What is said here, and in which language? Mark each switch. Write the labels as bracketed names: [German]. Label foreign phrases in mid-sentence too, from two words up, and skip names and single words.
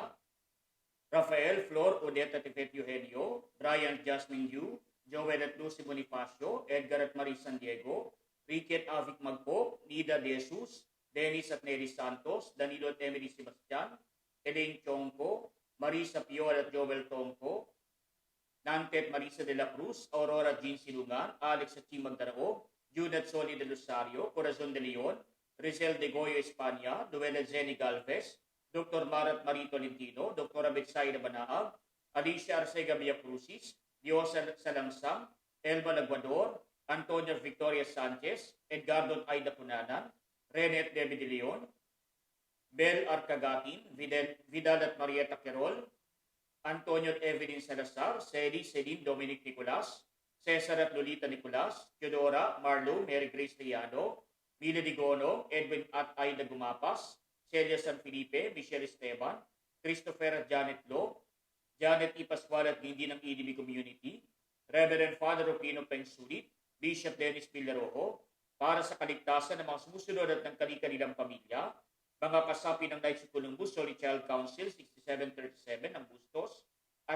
[Filipino] Rafael, Flor, Odette at Yvette Eugenio, Brian, Jasmine Yu, Joel at Lucy Bonifacio, Edgar at Marie San Diego, Ricky at Avic Magpo, Nida De Jesus, Dennis at Nelly Santos, Danilo at Emily Sebastian, Elaine Chongco, Marisa Piol at Joel Tongco, Nantet Marisa de la Cruz, Aurora Jean Silungan, Alex at Ching Magdarao, Judith Soli de Rosario, Corazon de Leon, Rizal de Goyo Espanya, Duela Zeni Galvez, Dr. Marat Marito Lintino, Dr. Betsaida Banaag, Alicia Arcega Villacrucis, Diosa Salangsang, Elba Laguador, Antonio Victoria Sanchez, Edgardo Aida Punanan, Renet David de Leon, Bel Arcagatin, Vidal at Marieta Querol, Antonio at Evelyn Salazar, Celine Dominic Nicolas, Cesar at Lolita Nicolas, Teodora, Marlo, Mary Grace Liano, Mila Digono, Edwin at Aida Gumapas, Celia San Felipe, Michelle Esteban, Christopher at Janet Lo, Janet E. Pascual at hindi ng EDB Community, Reverend Father Rufino Pengsulit, Bishop Dennis Villarojo, para sa kaligtasan ng mga sumusunod at ng kanilang pamilya, mga kasapi ng Knights of Columbus Holy Child Council 6737 ng Bustos at